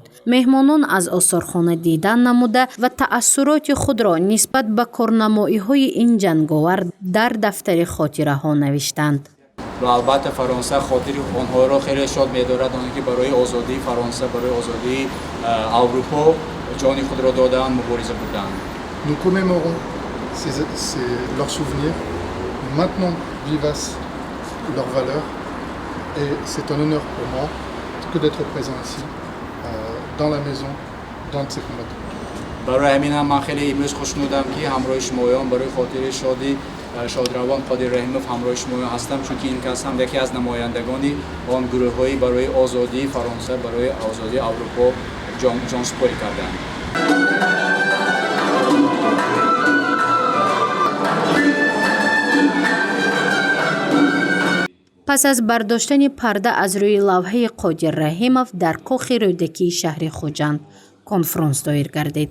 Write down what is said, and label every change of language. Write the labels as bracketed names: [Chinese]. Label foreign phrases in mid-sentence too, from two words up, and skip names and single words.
[Tajik] меҳмонон аз осорхона дидан намуда ва таассуроти худро нисбат ба корнамоиҳои ин ҷанговар дар дафтари хотираҳо навиштанд. ва албатта Фаронса хотири онҳоро хеле шод медорад, оне ки барои озодии Фаронса, барои озодии Аврупо ҷони худро додаанд, мубориза бурданд. [French] Nous commémorons leurs souvenirs, nous maintenons vivaces leurs valeurs et c'est un honneur pour moi que d'être présent ici, dans la maison, d'un de ces combattants. [Tajik] барои ҳаминам ман хеле имрӯз хушнудам ки ҳамроҳи шумоён барои хотири шодравон Қодир Раҳимов ҳамроҳи шумоён ҳастам, чунки ин кас ҳам яке аз намояндагони он гурӯҳҳои барои озодии Фаронса, барои озодии Аврупо ҷонсупорӣ карданд. пас аз бардоштани парда аз рӯи лавҳаи Қодир Раҳимов дар кохи рӯдакии шаҳри Хуҷанд конфронс доир гардид.